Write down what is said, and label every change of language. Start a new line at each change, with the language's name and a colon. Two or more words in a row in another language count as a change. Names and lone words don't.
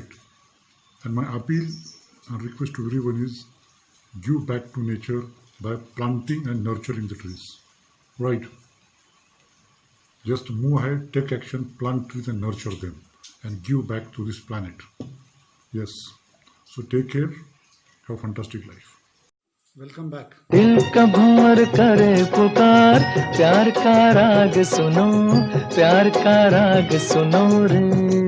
English: And my appeal and request to everyone is give back to nature by planting and nurturing the trees. Right. Just move ahead, take action, plant trees and nurture them and give back to this planet. Yes. So take care. Have a fantastic life. Welcome back.
Hindi: दिल का भंवर करे पुकार, प्यार का राग सुनो, प्यार का राग सुनो रे।